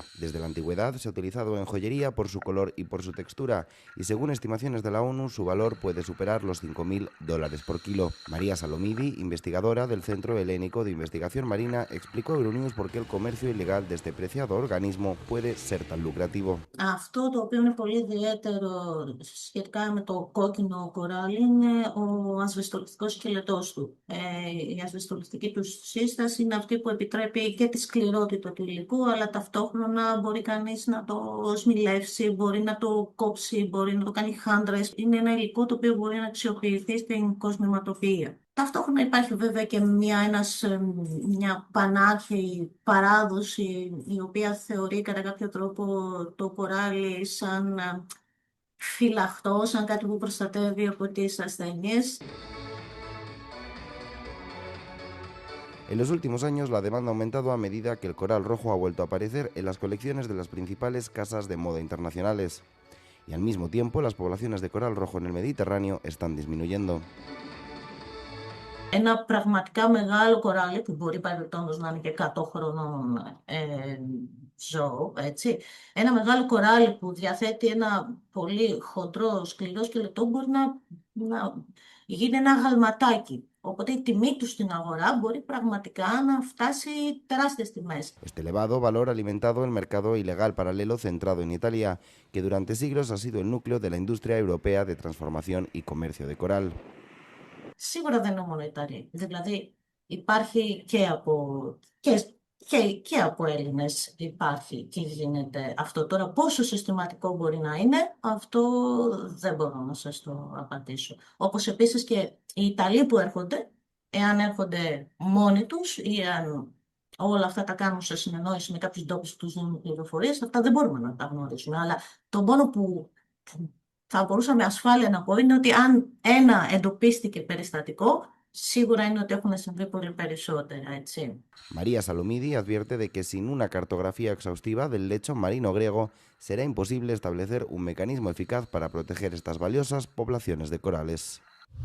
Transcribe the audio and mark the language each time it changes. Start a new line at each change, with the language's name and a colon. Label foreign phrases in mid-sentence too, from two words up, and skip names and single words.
Spanish: Desde la antigüedad se ha utilizado en joyería por su color y por su textura, y según estimaciones de la ONU, su valor puede superar los $5.000 por kilo. María Salomidi, investigadora del Centro Helénico de Investigación Marina, explicó a Euronews por qué el comercio ilegal de este preciado organismo puede ser tan lucrativo.
Greek: Αυτό το οποίο είναι πολύ ιδιαίτερο σχετικά με το κόκκινο κοράλι είναι ο ασβεστολιστικός σκελετός του. Η ασβεστολιστική του σύσταση είναι αυτή που επιτρέπει και τη σκληρότητα του υλικού, αλλά ταυτόχρονα μπορεί κανείς να το σμιλεύσει, μπορεί να το κόψει, μπορεί να το κάνει χάντρες. Είναι ένα υλικό το οποίο μπορεί να αξιοποιηθεί στην κοσμηματοποιία. Ταυτόχρονα υπάρχει βέβαια και μια πανάρχαιη παράδοση η οποία θεωρεί κατά κάποιο τρόπο το κοράλι σαν φυλαχτό, σαν κάτι που προστατεύει από τις ασθένειες.
Spanish: En los últimos años, la demanda ha aumentado a medida que el coral rojo ha vuelto a aparecer en las colecciones de las principales casas de moda internacionales. Y al mismo tiempo, las poblaciones de coral rojo en el Mediterráneo están disminuyendo.
Greek: ένα πραγματικά μεγάλο κοράλι, που μπορεί παρελθόντως να είναι και 100 χρονών ζώο, έτσι. Ένα μεγάλο κοράλι που διαθέτει ένα πολύ χοντρό, σκληρό σκελετό μπορεί να γίνει ένα αγαλματάκι. Οπότε η τιμή του στην αγορά μπορεί πραγματικά να φτάσει τεράστιες τιμές.
Spanish: Este elevado valor ha alimentado el mercado ilegal paralelo centrado en Italia, que durante siglos ha sido el núcleo de la industria europea de transformación y comercio de coral.
Greek: Σίγουρα δεν είναι μόνο Ιταλοί. Δηλαδή υπάρχει και από Έλληνες υπάρχει και γίνεται αυτό. Τώρα πόσο συστηματικό μπορεί να είναι, αυτό δεν μπορώ να σας το απαντήσω. Όπως επίσης και οι Ιταλοί που έρχονται, εάν έρχονται μόνοι τους ή αν όλα αυτά τα κάνουν σε συνεννόηση με κάποιους ντόπιους που τους δίνουν πληροφορίες, αυτά δεν μπορούμε να τα γνωρίσουμε. Αλλά το μόνο που θα μπορούσα με ασφάλεια να πω είναι ότι αν ένα εντοπίστηκε περιστατικό, σίγουρα είναι ότι έχουν συμβεί πολύ περισσότερα, έτσι.
Spanish: María Salomidi advierte de que sin una cartografía exhaustiva del lecho marino griego será imposible establecer un mecanismo eficaz para proteger estas valiosas poblaciones de corales.